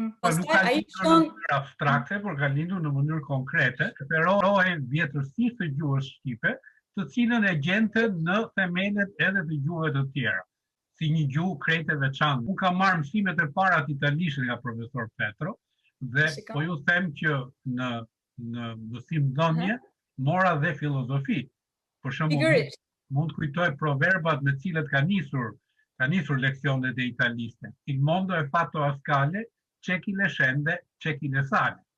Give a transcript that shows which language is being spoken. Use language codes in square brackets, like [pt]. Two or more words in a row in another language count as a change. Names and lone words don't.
[sq] Nuk ka lindur në mënyrë abstrakte, por ka lindur në mënyrë konkrete, referohen vjetërsisht të gjuhës shqipe, të cilën e gjente në themelet edhe të gjuhëve të tjera, si një gjuhë krejt e veçantë. Unë kam marrë mësimet e para të italisht nga profesor Petro, dhe po ju them që në mësim dhënie mora dhe filozofi. Për shembull, mund të kujtoj proverbat me cilët ka nisur leksionet e italiste. [it] Il mondo è fatto a scale, c'è chi le scende, c'è chi le sale.